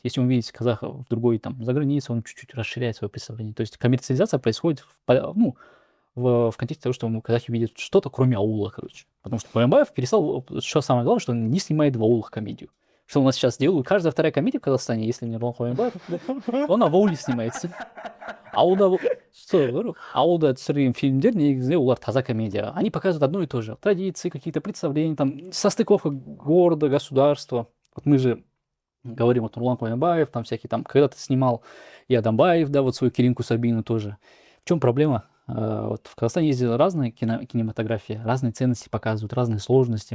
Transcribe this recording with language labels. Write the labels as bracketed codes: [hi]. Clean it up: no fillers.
[ru] Если он видит казаха в другой, там, за границей, он чуть-чуть расширяет свое представление. То есть коммерциализация происходит ну, в контексте того, что казахи видят что-то, кроме аула, короче. Потому что Боямбаев перестал, что самое главное, что он не снимает в аулах комедию. Что у нас сейчас делают? Каждая вторая комедия в Казахстане, если не Нурлан Боямбаев, она в ауле снимается. [kk] Ауылда түсірген фильмдер негізінде олар таза комедия. [ru] Они показывают одно и то же. Традиции, какие-то представления, там, состыковка города, государства. Вот мы же говорим, вот Нурлан Куянбаев, там всякие, там, когда-то снимал и Адамбаев, да, вот свою Киринку Сабину тоже. В чем проблема? Вот в Казахстане есть разные кинематографии, разные ценности показывают, разные сложности.